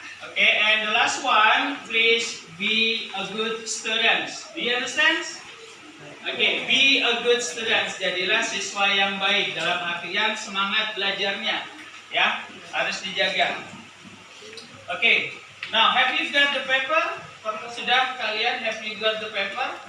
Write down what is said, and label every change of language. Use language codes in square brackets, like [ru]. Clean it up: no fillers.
[en] Okay, and the last one, please be a good student. Do you understand? Okay, be a good student. [id] Jadilah siswa yang baik, dalam artian semangat belajarnya, ya, harus dijaga. [en] Okay, now have you got the paper? [id] Sudah kalian [en] have you got the paper?